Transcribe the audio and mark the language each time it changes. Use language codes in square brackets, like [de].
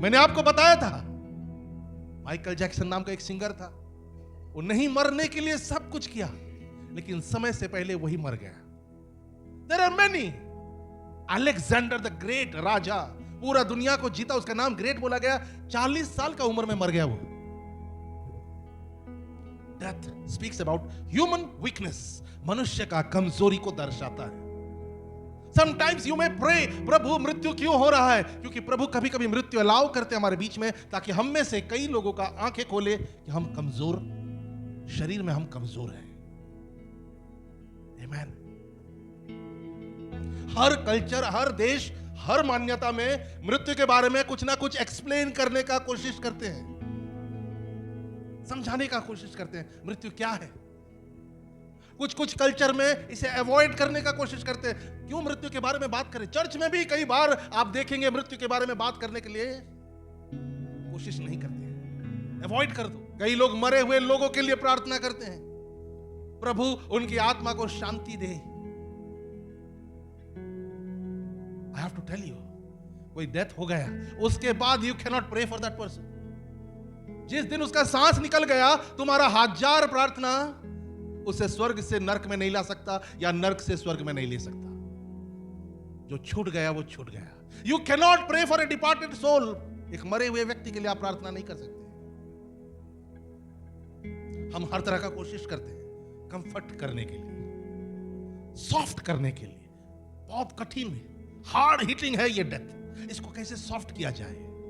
[hi] मैंने आपको बताया था, माइकल जैक्सन नाम का एक सिंगर था, वो नहीं मरने के लिए सब कुछ किया, लेकिन समय से पहले वही मर गया। [en] There are many. [hi] Alexander the great, राजा, पूरा दुनिया को जीता, उसका नाम ग्रेट बोला गया, 40 साल का उम्र में मर गया वो। [en] Death speaks about human weakness. [hi] मनुष्य का कमजोरी को दर्शाता है। [en] Sometimes you may pray, [hi] प्रभु मृत्यु क्यों हो रहा है? क्योंकि प्रभु कभी कभी मृत्यु अलाउ करते हैं हमारे बीच में, ताकि हम में से कई लोगों का आंखें खोले कि हम कमजोर, शरीर में हम कमजोर हैं। [en] Amen. [hi] हर कल्चर, हर देश, हर मान्यता में मृत्यु के बारे में कुछ ना कुछ एक्सप्लेन करने का कोशिश करते हैं, समझाने का कोशिश करते हैं मृत्यु क्या है। कुछ कुछ कल्चर में इसे अवॉइड करने का कोशिश करते हैं। क्यों मृत्यु के बारे में बात करें? चर्च में भी कई बार आप देखेंगे मृत्यु के बारे में बात करने के लिए कोशिश नहीं करते हैं, अवॉइड कर दो। कई लोग मरे हुए लोगों के लिए प्रार्थना करते हैं, प्रभु उनकी आत्मा को शांति दे। [en] I have to tell you, [hi] कोई डेथ हो गया, उसके बाद [en] you cannot pray for that person. [hi] जिस दिन उसका सांस निकल गया, तुम्हारा हजार प्रार्थना उसे स्वर्ग से नरक में नहीं ला सकता, या नरक से स्वर्ग में नहीं ले सकता। जो छूट गया वो छूट गया। [en] You cannot pray for a departed soul. [hi] एक मरे हुए व्यक्ति के लिए आप प्रार्थना नहीं कर सकते। हम हर तरह का कोशिश करते हैं कंफर्ट करने के लिए, सॉफ्ट करने के लिए। बहुत कठिन है, हार्ड हिटिंग है ये डेथ। इसको कैसे सॉफ्ट किया जाए?